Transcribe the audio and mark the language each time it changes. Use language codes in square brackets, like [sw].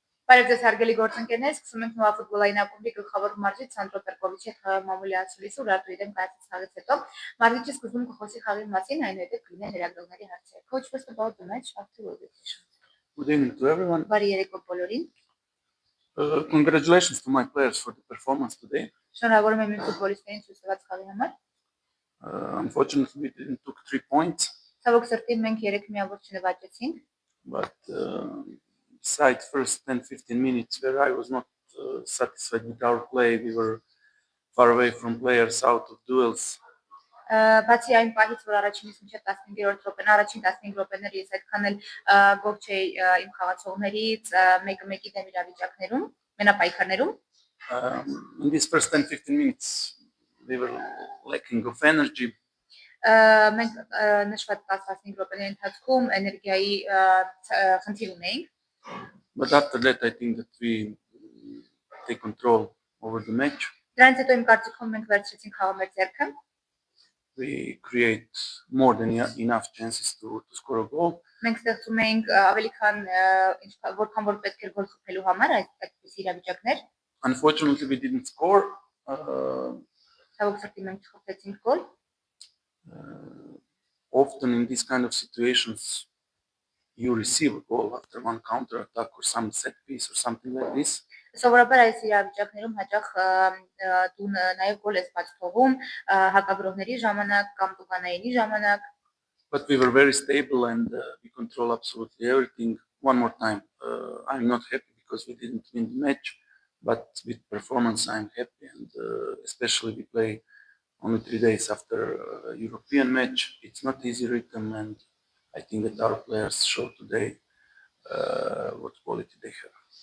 [hy] Բարև ձեզ հարգելի գործընկերներ, սկսում ենք նոր ֆուտբոլային ակումբի գլխավոր մարզիչ Սանդրո Պերկովիչի մամուլի ասուլիսը Ուրարտուի դեմ կայացած խաղից հետո մարզիչը սկզբում կխոսի խաղի մասին, այնուհետև կլինեն լրագրողների հարցեր։ [en] Coach, first about the match after all the session. Good evening to everyone. [hy] Բարի երեկո բոլորին։ [en] Congratulations to my players for the performance today. [hy] Շնորհավորում եմ իմ ֆուտբոլիստերին ցույց տված խաղի համար։ [en] Unfortunately, we didn't took 3 points. [hy] Ցավոք սրտի մենք 3 միավոր չնվաճեցինք։ [en] But besides first 10-15 minutes where I was not satisfied with our play, we were far away from players, out of duels. [hy] Բացի այն պահից, որ առաջինից մինչև 15-րդ րոպեն, առաջին 15 րոպեները ես այդքան էլ գոհ չէի իմ խաղացողներից, մեկը մեկի դեմ իրավիճակներում, մենապայքարներում։ [en] In these first 10-15 minutes, we were lacking of energy. [hy] Մենք նշված 10-15 րոպեների ընթացքում էներգիայի խնդիր ունեինք։ [en] But after that, I think that we take control over the match. [hy] Դրանից հետո իմ կարծիքով մենք վերցրեցինք խաղը մեր ձեռքը։ [en] We create more than enough chances to score a goal. [hy] Մենք ստեղծում էինք ավելի քան որքան որ պետք էր գոլ խփելու համար այդպես իրավիճակներ։ [en] Unfortunately, we didn't score. [hy] Ցավոք սրտի մենք չխփեցինք գոլ։ [en] Often in these kind of situations, you receive a goal after one counter attack or some set piece or something like this. [hy] Սովորաբար այս իրավիճակներում հաճախ դու նաև գոլ ես բաց թողում հակագրողների ժամանակ կամ տուգանայինի ժամանակ։ [en] But we were very stable and we control absolutely everything. One more time, I'm not happy because we didn't win the match, but with performance I'm happy, and especially we play only 3 days after a European match. It's not easy rhythm, and I think that our players show today what quality they have.